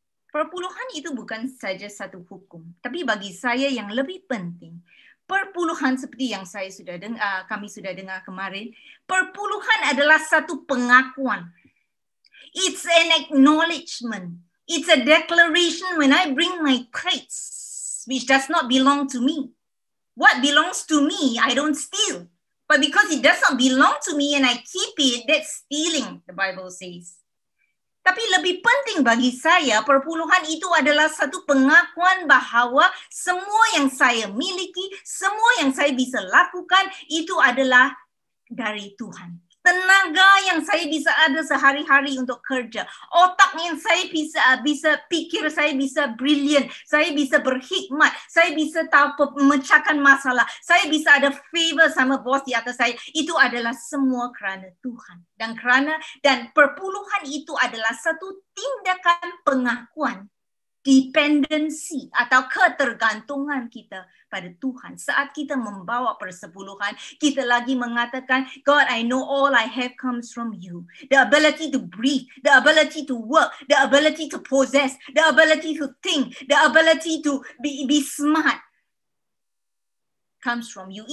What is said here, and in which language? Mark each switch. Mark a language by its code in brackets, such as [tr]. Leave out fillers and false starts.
[id] perpuluhan itu bukan saja satu hukum, tapi bagi saya yang lebih penting, perpuluhan seperti yang kami sudah dengar kemarin, perpuluhan adalah satu pengakuan. [en] It's an acknowledgement. It's a declaration when I bring my traits, which does not belong to me. What belongs to me, I don't steal. But because it does not belong to me and I keep it, that's stealing, the Bible says. [id] Tapi lebih penting bagi saya, perpuluhan itu adalah satu pengakuan bahawa semua yang saya miliki, semua yang saya bisa lakukan, itu adalah dari Tuhan. Tenaga yang saya bisa ada sehari-hari untuk kerja, otak yang saya bisa pikir, saya bisa brilliant, saya bisa berhikmat, saya bisa tahu memecahkan masalah, saya bisa ada favor sama bos di atas saya, itu adalah semua kerana Tuhan. Dan perpuluhan itu adalah satu tindakan pengakuan dependensi atau ketergantungan kita pada Tuhan. Saat kita membawa persepuluhan, kita lagi mengatakan, [en] God, I know all I have comes from you. The ability to breathe, the ability to work, the ability to possess, the ability to think, the ability to be smart comes from you.